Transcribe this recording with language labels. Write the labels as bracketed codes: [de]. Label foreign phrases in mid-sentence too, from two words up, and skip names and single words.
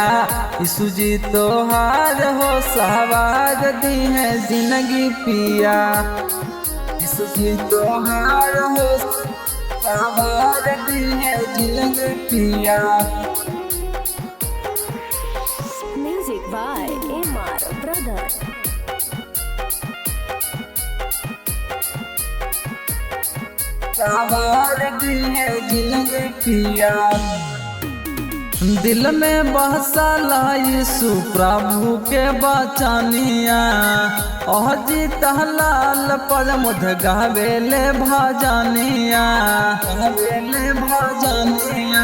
[bho] यीशु जी तोहार हो सहवार दी है जिंदगी पिया। यीशु जी तोहार हो सहवार दी है जिंदगी पिया। [en] Music by MR Brother. [bho] सवार दी है जिंदगी पिया। दिल में बसला यीशु प्रभु के बचनिया, अजीत लाल पर मुध गावेले भजनिया, गावेले भजनिया।